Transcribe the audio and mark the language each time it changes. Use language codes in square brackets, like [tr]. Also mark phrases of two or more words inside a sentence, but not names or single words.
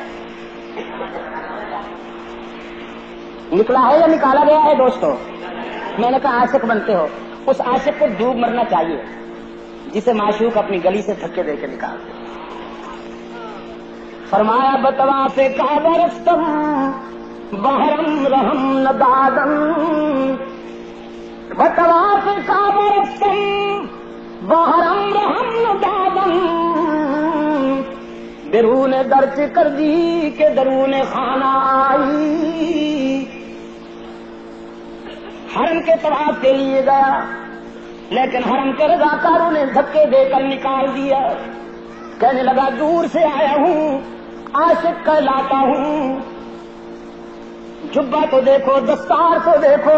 [ur] نکلا ہے یا نکالا گیا ہے دوستو؟ میں نے کہا عاشق بنتے ہو، اس عاشق کو ڈوب مرنا چاہیے جسے معشوق اپنی گلی سے دھکے دے کے نکالتے۔ [fa] فرمایا بطواف کعبہ رفتم بحرم رحم ندادم، بطواف کعبہ رفتم بحرم رحم ندادم، درون درچ کر دی کہ درون خانہ آئی۔ [ur] حرم کے طواف کے لیے گیا لیکن حرم کے رضاکاروں نے دھکے دے کر نکال دیا۔ کہنے لگا دور سے آیا ہوں، عاشق کہلاتا ہوں، جبہ تو دیکھو دستار تو دیکھو۔